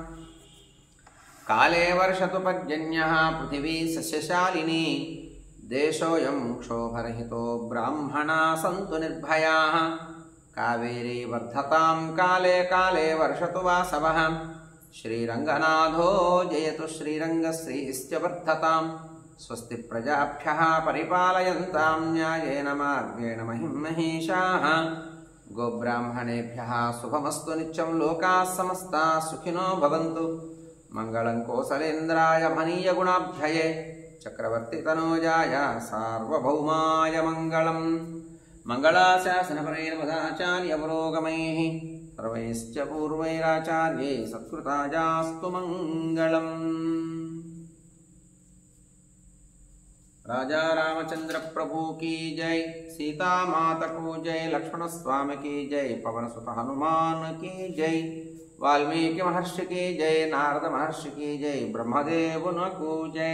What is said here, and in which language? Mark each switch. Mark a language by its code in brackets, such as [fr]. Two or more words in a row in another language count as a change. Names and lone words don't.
[sa] కాలే వర్షతు పర్జన్యః పృథివీ సస్యశాలినీ దేశోయం క్షోభరహితో బ్రాహ్మణా సంతు నిర్భయాః కావేరీ వర్ధతాం కాలే కాలే వర్షతు వాసవః శ్రీరంగనాథో జయతు శ్రీరంగశ్రీశ్చ వర్ధతాం స్వస్తి ప్రజాభ్యః పరిపాలయంతాం న్యాయేన మార్గేణ మహిం మహీషాః గోబ్రాహ్మణేభ్యః శుభమస్తు నిత్యం లోకాః సమస్తాః సుఖినో భవంతు మంగళం కోసలేంద్రాయ మహనీయ గుణాభ్యయే చక్రవర్తి తనూజాయ సార్వభౌమాయ మంగళం మంగళాశాసనపరైర్ మదాచార్య పురోగమైః సర్వైశ్చ పూర్వైరాచార్యై సత్కృతాయాస్తు మంగళం. [hi] राजा रामचंद्र प्रभु की जय, सीता माता को जय, लक्ष्मण स्वामी की जय, पवन सुत हनुमान की जय, वाल्मीकि महर्षि की जय, नारद महर्षि की जय, ब्रह्मदेव को जय.